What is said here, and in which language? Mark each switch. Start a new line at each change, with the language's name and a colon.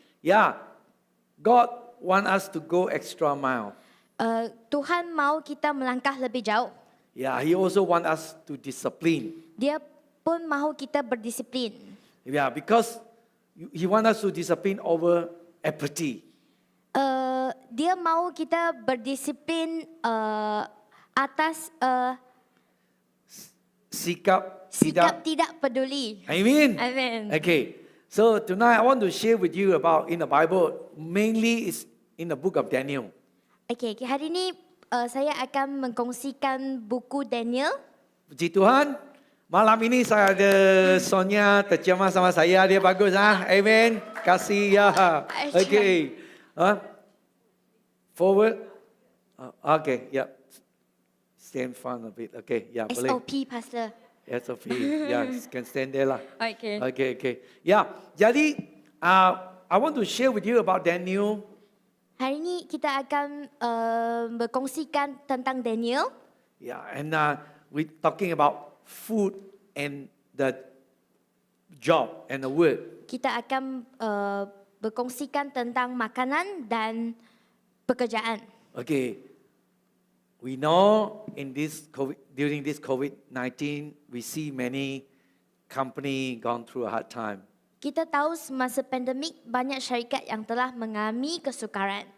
English: Ya, God want us to go extra mile.
Malay: Tuhan mau kita melangkah lebih jauh.
English: Yeah, He also want us to discipline.
Malay: Dia pun mahu kita berdisiplin.
English: Yeah, because He want us to discipline over apathy.
Malay: Dia mahu kita berdisiplin atas Sikap tidak peduli.
English: Amen. Amen. Okay. So tonight I want to share with you about in the Bible, mainly is in the book of Daniel.
Malay: Okay, hari ini saya akan mengkongsikan buku Daniel. Puji Tuhan. Malam ini saya ada Sonia terjemah sama saya, dia bagus Amen.
English: Kasih ya. Okay. Forward. Okay, yeah. Stand front a bit. Okay, yeah, boleh. SOP, Pastor. SOP. Yeah, can stand there lah. Okay. Okay. Yeah. Jadi, I want to share with you about Daniel.
Malay: Hari ini kita akan berkongsikan tentang Daniel.
English: Yeah, and we're talking about food and the job and the word.
Malay: Kita akan berkongsikan tentang makanan dan pekerjaan.
English: Okay. We know during this COVID-19, we see many company gone through a hard time.
Malay: Kita tahu semasa pandemik banyak syarikat yang telah mengalami kesukaran.